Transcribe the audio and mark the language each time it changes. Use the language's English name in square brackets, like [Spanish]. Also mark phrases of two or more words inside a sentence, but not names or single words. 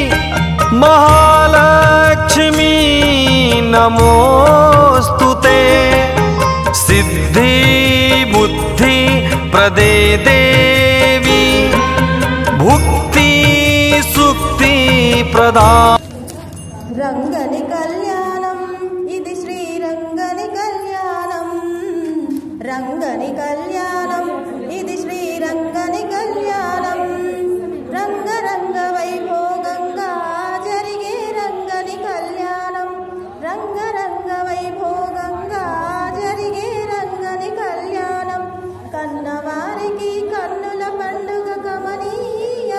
[Sanskrit] महालक्ष्मी नमोस्तुते। सिद्धि बुद्धि प्रदे देवी भुक्ति सुक्ति प्रदा। [Telugu] రంగని కళ్యాణం ఇది శ్రీరంగని కళ్యాణం రంగని కళ్యాణం ఇది శ్రీరంగని కళ్యాణం రంగరంగ వైభోగంగా జరిగే రంగని కళ్యాణం రంగరంగ వైభోగంగా జరిగే రంగని కళ్యాణం కన్నవారికి కన్నుల పండుగ కమనీయ